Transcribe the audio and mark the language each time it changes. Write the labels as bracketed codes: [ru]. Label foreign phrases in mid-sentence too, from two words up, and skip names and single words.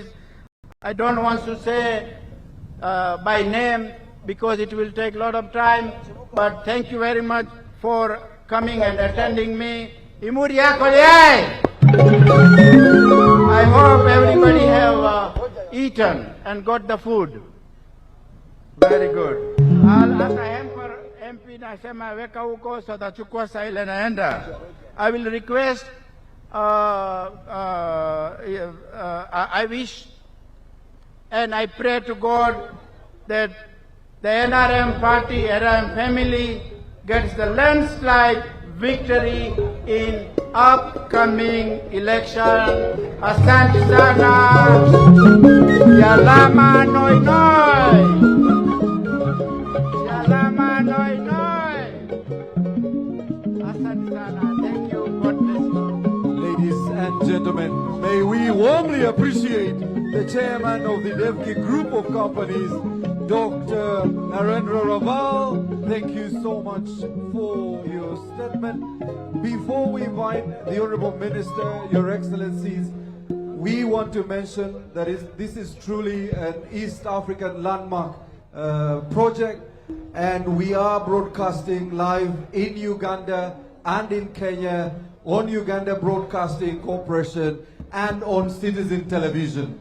[en] I don't want to say by name because it will take a lot of time, but thank you very much for coming and attending me. I hope everybody have eaten and got the food. Very good. [sw] Hata MP nasema weka huko, so tachukua saa ile naenda. [en] I will request, I wish and I pray to God that the NRM party, NRM family gets the landslide victory in upcoming election. [sw] Asante sana. Yalama noi noi. Yalama noi noi. Asante sana. [en] Thank you. God bless you. Ladies and gentlemen, may we warmly appreciate the chairman of the Devki Group of Companies, Dr. Narendra Raval. Thank you so much for your statement. Before we invite the Honorable Minister, Your Excellencies, we want to mention that this is truly an East African landmark project, and we are broadcasting live in Uganda and in Kenya on Uganda Broadcasting Corporation and on Citizen Television.